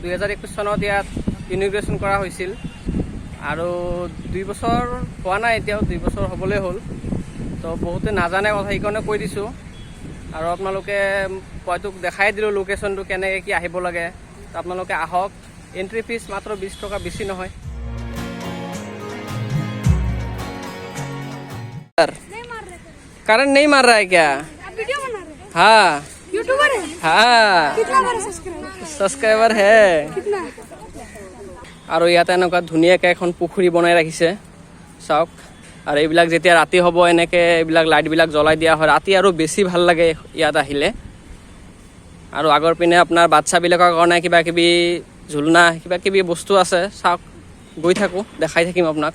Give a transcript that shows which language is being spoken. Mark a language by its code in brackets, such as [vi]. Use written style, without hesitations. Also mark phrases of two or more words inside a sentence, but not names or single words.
[as] 2021 চনত ইয়াত ইনগ্ৰেশ্যন কৰা হৈছিল, আৰু 2 বছৰ হোৱা নাই, এতিয়াও 2 বছৰ হ'বলৈ হ'ল। তো বহুতে নাজানে কথা, সেইকাৰণে কৈ দিছোঁ। আৰু আপোনালোকে হয়তো দেখাই দিলোঁ লোকেশ্যনটো কেনেকৈ কি আহিব লাগে। তো আপোনালোকে আহক। [en] entry fees [as] মাত্ৰ 20 টকা, বেছি নহয়। [hi] करंट नहीं मार रहा है क्या? वीडियो बना रहे हैं। हाँ यूट्यूबर है। हाँ, कितना बड़ा सब्सक्राइबर है। कितना? [as] আৰু ইয়াতে এনেকুৱা ধুনীয়াকৈ এখন পুখুৰী বনাই ৰাখিছে চাওক। আৰু এইবিলাক যেতিয়া ৰাতি হ'ব এনেকৈ এইবিলাক লাইটবিলাক জ্বলাই দিয়া হয়, ৰাতি আৰু বেছি ভাল লাগে ইয়াত আহিলে। আৰু আগৰ পিনে আপোনাৰ বাচ্ছাবিলাকৰ কাৰণে কিবা কিবি ঝুলনা কিবা কিবি বস্তু আছে, চাওক গৈ থাকোঁ দেখাই থাকিম আপোনাক।